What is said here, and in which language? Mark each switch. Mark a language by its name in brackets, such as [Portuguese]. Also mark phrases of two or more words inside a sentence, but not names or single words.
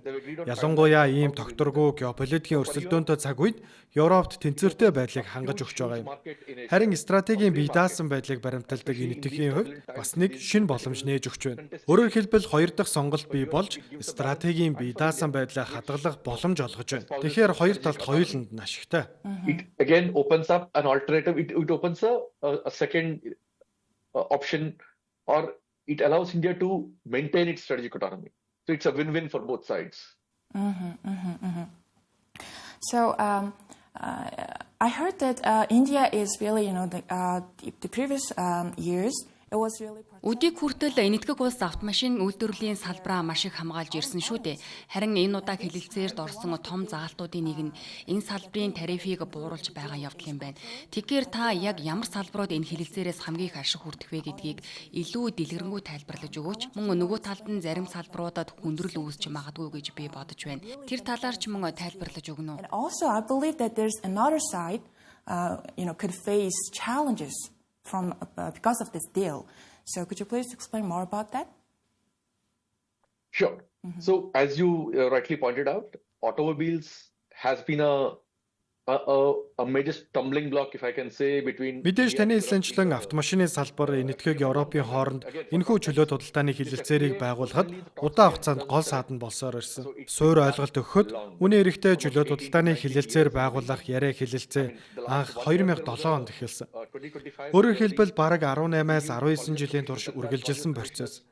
[Mongolian] Ялангуяа ийм тогтворгүй геополитикийн өрсөлдөөнтэй цаг үед Европт тэнцвэртэй байдлыг хангаж өгч байгаа юм. Харин стратегийн бие даасан байдлыг баримталдаг энэтхэгийн хувьд бас нэг шинэ боломж нээж өгч байна. Өөрөөр хэлбэл 2 дахь сонголт бий болж стратегийн бие даасан байдлаа хадгалах боломж олгож байна. Тэгэхээр хоёр талд хоёуланд нь ашигтай. [English] It again opens up an alternative. It opens a second option, or it allows India to maintain its strategic autonomy. So it's a win-win for both sides. So I heard that India is really, the previous years, it was really. [Mongolian] Өдийг хүртэл энэтхэг улс автомашин үйлдвэрлэлийн салбараа маш их хамгаалж ирсэн шүү дээ. Харин энэ удаа хэлэлцээрд орсон том заалтуудын нэг нь энэ салбарын тарифыг бууруулж байгаа явдал юм байна. Тэгэхээр та яг ямар салбарууд энэ хэлэлцээрээс хамгийн их ашиг хүртэх вэ гэдгийг илүү дэлгэрэнгүй тайлбарлаж өгөөч. Мөн нөгөө талд нь зарим салбаруудад хүндрэл үүсч магадгүй гэж би бодож байна. Тэр талаар ч мөн тайлбарлаж өгнө үү? [English] And also, I believe that there's another side, could face challenges from because of this deal. So could you please explain more about that? Sure. So as you rightly pointed out, automobiles has been a major stumbling block, if I can say, between. [Mongolian] Мэдээж таны хэлсэнчлэн автомашины салбар энэтхэг Европын хооронд энэхүү чөлөөт худалдааны хэлэлцээрийг байгуулахад удаан хугацаанд гол саадан болсоор ирсэн. Суурь ойлголт өгөхөд үнэ эрэхтэй чөлөөт худалдааны хэлэлцээр байгуулах яриа хэлэлцээ анх 2007 онд эхэлсэн. Өөрөөр хэлбэл бараг 18-аас 19 жилийн турш үргэлжилсэн процесс.